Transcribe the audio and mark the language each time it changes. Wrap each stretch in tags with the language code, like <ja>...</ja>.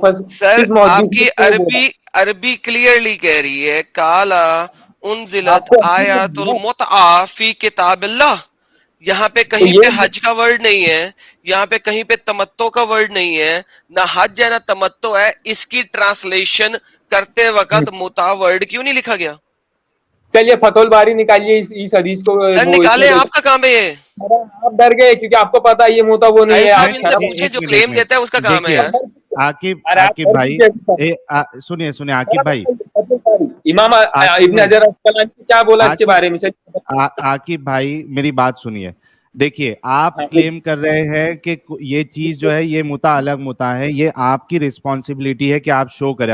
<ur>سر آپ کی عربی کلیئرلی کہہ رہی ہے</ur> <ar>کالا انزلت آیات المتع فی کتاب اللہ.</ar> <ur>یہاں پہ کہیں پہ حج کا ورڈ نہیں ہے, یہاں پہ کہیں پہ تمتع کا ورڈ نہیں ہے, نہ حج ہے نہ تمتع ہے. اس کی ٹرانسلیشن کرتے وقت متع ورڈ کیوں نہیں لکھا گیا؟ چلیے فتح الباری نکالیے اس حدیث کو. سر نکالیں, آپ کا کام ہے یہ. آپ ڈر گئے کیونکہ آپ کو پتا یہ موتا وہ نہیں ہے. ان سے پوچھیں جو کلیم دیتا ہے اس کا کام ہے یار. عاقب بھائی سنیے عاقب بھائی, امام ابن حجر اسقلانی کیا بولا اس کے بارے میں. عاقب بھائی میری بات سنیے, دیکھیے آپ کلیم کر رہے ہیں کہ یہ چیز جو ہے یہ متا الگ متا ہے, یہ آپ کی رسپانسبلٹی ہے کہ آپ شو کریں.</ur>